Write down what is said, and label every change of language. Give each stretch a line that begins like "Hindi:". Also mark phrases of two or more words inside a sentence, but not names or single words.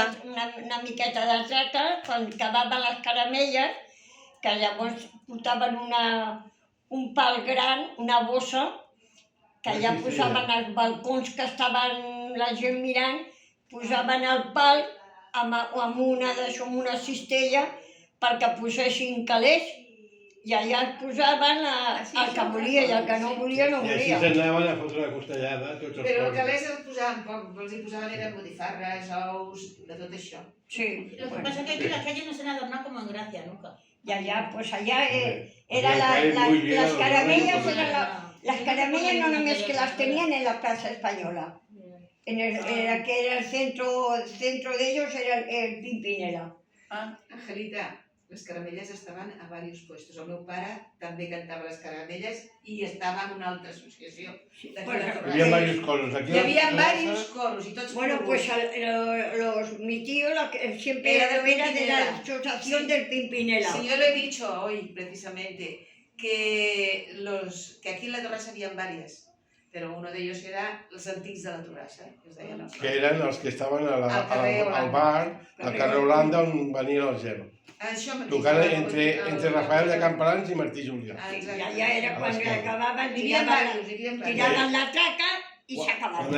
Catalan: Una miqueta de traca, quan acabaven les caramelles, que llavors portaven un pal gran, una bossa, que ja posaven als balcons que estaven la gent mirant, posaven el pal amb una cistella perquè posessin calés i allà es posaven el que volia i el que no volia no I així volia. s'anaven a fotre la costellada tots els Però el cols. calés el posaven poc, els hi posaven eren botifarres, ous, de tot això. Sí,
Spanish: Lo que pasa es que aquí las calles no se han adornado como en Gracia nunca.
Catalan: i allà, pues allà Era les caramellas, Ah,
Spanish: las caramellas
Catalan: no només
Spanish: que las tenían en la Plaza Española. Que era el centro de ellos era el Pimpinela. Angelita,
Catalan: les caramelles estaven a diversos puestos. El meu pare també cantava les caramelles i estava en una altra associació. Pues, Hi havia diversos coros. Aquí Hi havia diversos coros i tots
Spanish: Bueno, pues
Catalan: coneguts.
Spanish: mi tío siempre Era del era de la Pimpinela. asociación Sí. del Pimpinela. Sí, yo lo he dicho hoy precisamente, que aquí en la Torrassa habían varias, pero uno de ellos era los
Catalan: antics de la Torrassa, que es deien els Que eren els que estaven carrer al Holanda. bar, al carrer Holanda, on venia el Gero. Això mateix. Tocant entre Rafael de Campalans i Martí Julià. I allà era quan acabaven, Hi havia diversos, hi havia diversos. tiraven la traca i Quan s'acabava.